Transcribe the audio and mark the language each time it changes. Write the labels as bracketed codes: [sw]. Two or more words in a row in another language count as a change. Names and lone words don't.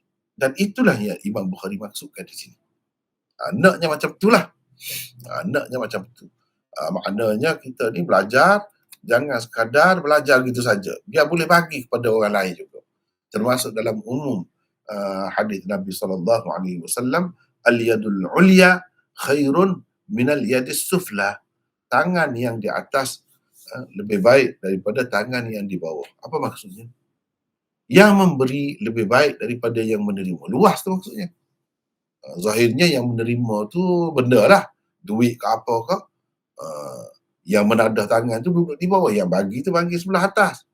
[ms] Dan itulah yang Imam Bukhari maksudkan di sini. Naknya macam itulah. Naknya macam itu. Maknanya kita ni belajar, jangan sekadar belajar gitu saja. Dia boleh bagi kepada orang lain juga. Termasuk dalam umum hadis Nabi SAW, [ar] اليد العليا خير من اليد السفلى. [ms] Tangan yang di atas lebih baik daripada tangan yang di bawah. Apa maksudnya? Yang memberi lebih baik daripada yang menerima. Luas tu maksudnya. Zahirnya yang menerima tu benda lah. Duit ke apa ke. Yang menadah tangan tu duduk di bawah. Yang bagi tu bagi sebelah atas.